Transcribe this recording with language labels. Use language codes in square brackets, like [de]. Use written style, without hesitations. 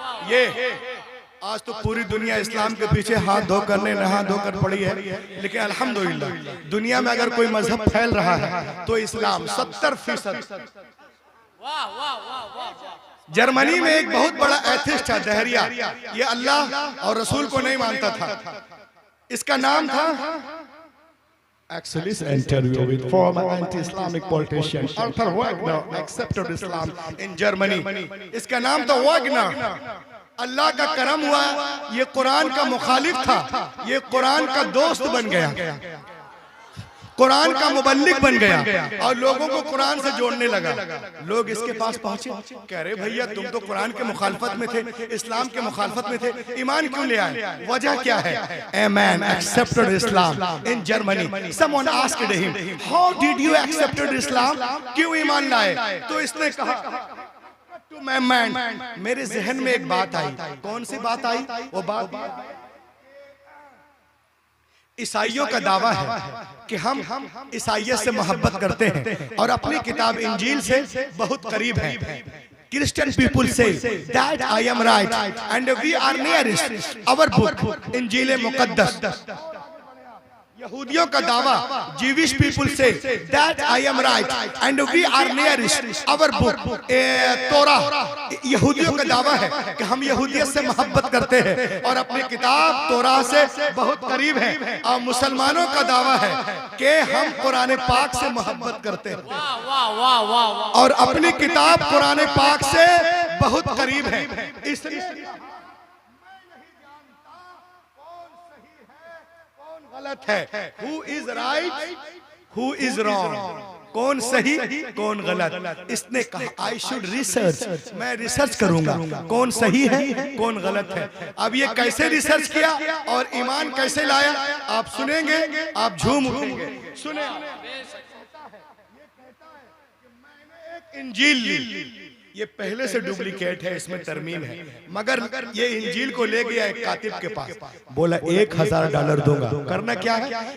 [hi] ये आज तो पूरी दुनिया इस्लाम के पीछे हाथ धोकर नहा धोकर पड़ी है, लेकिन अल्हम्दुलिल्लाह दुनिया में अगर कोई मजहब फैल रहा है तो इस्लाम 70%। जर्मनी में एक बहुत बड़ा एथिस्ट था, दहरिया। ये अल्लाह और रसूल को नहीं मानता था। इसका नाम था [en] Axelis interview with former anti-Islamic politician Arthur Wagner accepted Islam in Germany. [hi] इसका नाम था वागनर। अल्लाह का करम हुआ, ये कुरान का मुखालिफ था, ये कुरान का दोस्त बन गया, कुरान का मुबल्लिग बन गया और लोगों को कुरान से जोड़ने लगा। लोग इसके पास पहुंचे, कह रहे भैया तुम तो कुरान के मुखालफत में थे, इस्लाम के मुखालफत में थे, ईमान क्यों ले आए? वजह क्या है? [en] A man accepted Islam in Germany. Someone asked him, how did you accepted Islam? [hi] क्यों ईमान लाए? तो इसने कहा [en] to my mind, [hi] मेरे जहन में एक बात आई। कौन सी बात आई? वो बात ईसाइयों का दावा है कि हम ईसाइयत से मोहब्बत करते हैं और अपनी किताब इंजील से बहुत करीब हैं। [en] Christian people say that I am right and we are nearest our book इंजील मुकद्दस। [hi] यहूदियों का दावा, [en] Jewish people say that I am right and we are nearest our book Torah. [hi] यहूदियों का दावा है कि हम यहूदियत से मोहब्बत करते हैं और अपनी किताब तोरा से बहुत करीब हैं। और मुसलमानों का दावा है कि हम कुरान पाक से मोहब्बत करते हैं और अपनी किताब कुरान पाक से बहुत करीब है। इसलिए गलत है, [en] who is right, who is wrong। [hi] कौन सही कौन गलत। इसने कहा [en] I should research, [hi] मैं रिसर्च करूंगा कौन सही है कौन गलत है। अब ये कैसे रिसर्च किया और ईमान कैसे लाया आप सुनेंगे, आप झूम उठेंगे। सुने, इंजील ली, ये पहले से डुप्लीकेट है, इसमें तरमीम है, मगर ये इंजील को ले गया एक कातिब के पास, बोला $1000 दूंगा। करना क्या है?